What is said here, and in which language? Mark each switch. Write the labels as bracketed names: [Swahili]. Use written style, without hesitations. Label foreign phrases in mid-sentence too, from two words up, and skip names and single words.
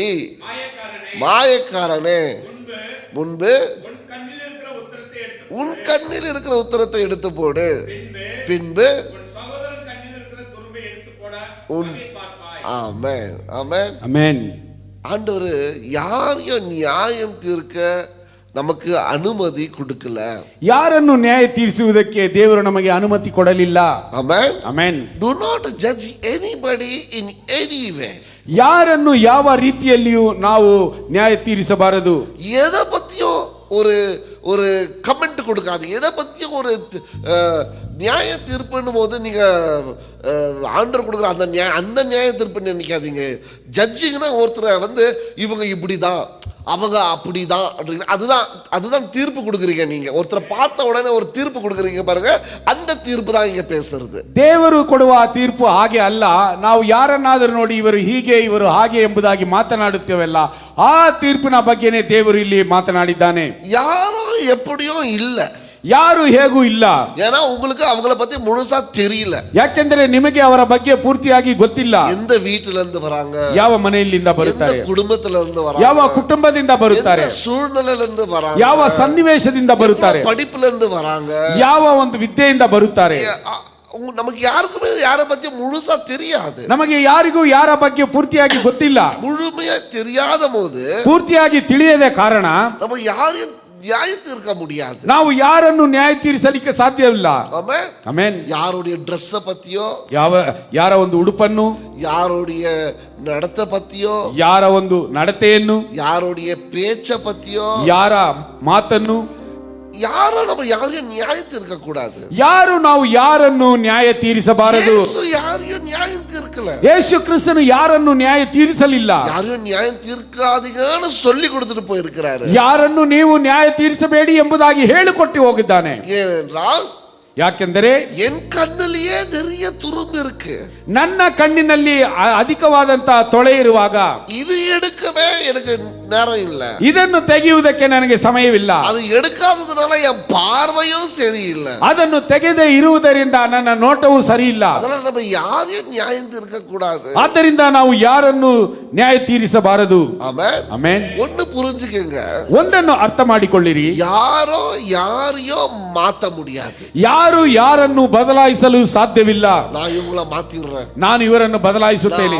[Tamil] மாயக்காரனே, முன்பு உன் கண்ணில் இருக்கிற உத்தரத்தை எடுத்து போடு, பின்பு ஆமென். ஆமென். [Kannada] ಆಮೆನ್. [Tamil] ஆண்டவர் யாரையும் நியாயம் தீர்க்க நமக்கு ಅನುಮತಿ கொடுக்கல. [Kannada] ಯಾರನ್ನು ನ್ಯಾಯ ತೀರಿಸುವುದಕ್ಕೆ ದೇವರು ನಮಗೆ ಅನುಮತಿ ಕೊಡಲಿಲ್ಲ. ಆಮೆನ್. ಆಮೆನ್. [English] Do not judge anybody in any way. [Kannada] ಯಾರನ್ನು ಯಾವ ರೀತಿಯಲ್ಲಿಯೂ ನಾವು ನ್ಯಾಯ ತೀರಿಸಬಾರದು. [Tamil] எதை பத்தியும் ஒரு ஒரு கமெண்ட் கொடுக்காது. எதை பத்தியும் ஒரு நியாய தீர்ப்புன்னு போது நீங்க ஆண்டவர் கொடுக்குற அந்த நியாய தீர்ப்பு நினைக்காதீங்க. ஜட்ஜிங்னா ஒருத்தரை வந்து இவங்க இப்படிதான், அவங்க அப்படிதான் அப்படின்னு அதுதான் தீர்ப்பு கொடுக்குறீங்க. நீங்க ஒருத்தரை பார்த்த உடனே ஒரு தீர்ப்பு கொடுக்குறீங்க பாருங்க, அந்த தீர்ப்பு தான் இங்க பேசுறது. [Kannada] ದೇವರು ಕೊಡುವ ತೀರ್ಪು ಹಾಗೆ ಅಲ್ಲ. ನಾವು ಯಾರನ್ನಾದರೂ ನೋಡಿ ಇವರು ಹೀಗೆ ಇವರು ಹಾಗೆ ಎಂಬುದಾಗಿ ಮಾತನಾಡುತ್ತೇವಲ್ಲ, ಆ ತೀರ್ಪಿನ ಬಗ್ಗೆನೇ ದೇವರು ಇಲ್ಲಿ ಮಾತನಾಡಿದ್ದಾನೆ. [Tamil] ಯಾರೋ எப்படியோ இல்ல, [Kannada] ಯಾರು ಹೇಗೂ ಇಲ್ಲ. [Tamil] ஏன்னா உங்களுக்கு அவங்கள பத்தி முழுசா தெரியல. [Kannada] ಯಾಕೆಂದರೆ ನಿಮಗೆ ಅವರ ಬಗ್ಗೆ ಪೂರ್ತಿಯಾಗಿ ಗೊತ್ತಿಲ್ಲ. [Tamil] எந்த வீட்டில இருந்து வராங்க, [Kannada] ಯಾವ ಮನೆಯಿಂದ ಬರುತ್ತಾರೆ, [Tamil] எந்த குடும்பத்துல இருந்து வராங்க, [Kannada] ಯಾವ ಕುಟುಂಬದಿಂದ ಬರುತ್ತಾರೆ, [Tamil] எந்த சூழ்நிலையில இருந்து வராங்க, [Kannada] ಯಾವ ಸನ್ನಿವೇಶದಿಂದ ಬರುತ್ತಾರೆ, [Tamil] படிப்புல இருந்து வராங்க, [Kannada] ಯಾವ ಒಂದು ವಿದ್ಯೆಯಿಂದ ಬರುತ್ತಾರೆ. [Tamil] நமக்கு யாருக்குமே யாரை பத்தி முழுசா தெரியாது. [Kannada] ನಮಗೆ ಯಾರಿಗೂ ಯಾರ ಬಗ್ಗೆ ಪೂರ್ತಿಯಾಗಿ ಗೊತ್ತಿಲ್ಲ. [Tamil] முழுமையா தெரியாத போது, [Kannada] ಪೂರ್ತಿಯಾಗಿ ತಿಳಿಯದ ಕಾರಣ [Tamil] நம்ம யாரையும் நியாய தீர்க்க முடியாது. [Kannada] ನಾವು ಯಾರನ್ನು ನ್ಯಾಯ ತೀರಿಸಲಿಕ್ಕೆ ಸಾಧ್ಯವಿಲ್ಲ. [Tamil] ஆமென். [Kannada] ಆಮೆನ್. [Tamil] யாருடைய ட்ரெஸ் பத்தியோ, [Kannada] ಯಾರ ಒಂದು ಉಡುಪನ್ನು, [Tamil] யாருடைய நடத்தை பத்தியோ, [Kannada] ಯಾರ ಒಂದು ನಡತೆಯನ್ನು, [Tamil] யாருடைய பேச்ச பத்தியோ, [Kannada] ಯಾರ ಮಾತನ್ನು, [Tamil] யாரோ நம்ம யாரையும் நியாய தீர்க்க கூடாது. [Kannada] ಯಾರು ನಾವು ಯಾರನ್ನು ನ್ಯಾಯ ತೀರಿಸಬಾರದು. [Tamil] ಯೇಸು ಯಾரையும் நியாயம் தீர்க்கல. [Kannada] ಯೇಸು ಕ್ರಿಸ್ತನು ಯಾರನ್ನು ನ್ಯಾಯ ತೀರಿಸಲಿಲ್ಲ. [Tamil] யாரையும் நியாயம் தீர்க்காதீங்கன்னு சொல்லி கொடுத்துட்டு போயிருக்கிறாரு. [Kannada] ಯಾರನ್ನು ನೀವು ನ್ಯಾಯ ತೀರಿಸಬೇಡಿ ಎಂಬುದಾಗಿ ಹೇಳಿಕೊಟ್ಟು ಹೋಗಿದ್ದಾನೆ. [Tamil] ஏனென்றால் [Kannada] ಯಾಕೆಂದರೆ [Tamil] என் கண்ணிலேயே நிறைய துரும்பு இருக்கு, [Kannada] ನನ್ನ ಕಣ್ಣಿನಲ್ಲಿ ಅಧಿಕವಾದಂತಹ ತೊಳೆ ಇರುವಾಗ [Tamil] இது எடுக்கவே எனக்கு நேரம் இல்ல, [Kannada] ಇದನ್ನು ತೆಗೆಯುವುದಕ್ಕೆ ನನಗೆ ಸಮಯವಿಲ್ಲ. [Tamil] அது எடுக்காததுனால என் பார்வையும் சரியில்லை, [Kannada] ಅದನ್ನು ತೆಗೆದೇ ಇರುವುದರಿಂದ ನನ್ನ ನೋಟವೂ ಸರಿ ಇಲ್ಲ. [Tamil] அதனால நம்ம யாரையும் நியாயம் தீர்க்க கூடாது. [Kannada] ಆದ್ದರಿಂದ ನಾವು ಯಾರನ್ನು ನ್ಯಾಯ ತೀರಿಸಬಾರದು. [Tamil] ஆமென். [Kannada] ಆಮೆನ್. [Tamil] ஒன்னு புரிஞ்சுக்கங்க, [Kannada] ಒಂದನ್ನು ಅರ್ಥ ಮಾಡಿಕೊಳ್ಳಿರಿ, [Tamil] யாரோ யாரையோ மாத்த முடியாது. [Kannada] ಯಾರು ಯಾರನ್ನು ಬದಲಾಯಿಸಲು ಸಾಧ್ಯವಿಲ್ಲ. [Tamil] நான் இவங்கள மாத்திடுறேன், [Kannada] ನಾನು ಇವರನ್ನು ಬದಲಾಯಿಸುತ್ತೇನೆ,